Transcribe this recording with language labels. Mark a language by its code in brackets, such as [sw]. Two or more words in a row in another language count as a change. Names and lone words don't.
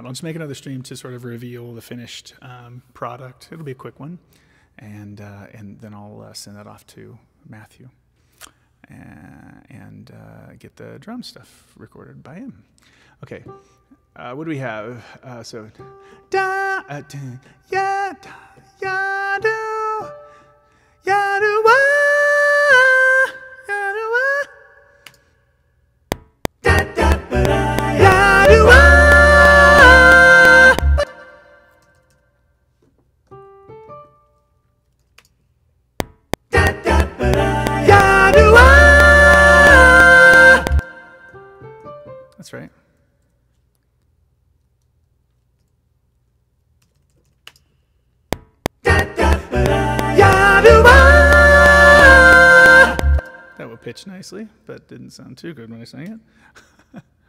[en] I'll just make another stream to sort of reveal the finished product. It'll be a quick one, and then I'll send that off to Matthew and get the drum stuff recorded by him. Okay. What do we have? So, da, da, ya, da, ya, do, ya, do, wa, ya, do, wa, da, da, ba, da, ya, do, wa, da, da, ba, da, ya, do, wa. That's right. That would pitch nicely, but didn't sound too good when I sang it.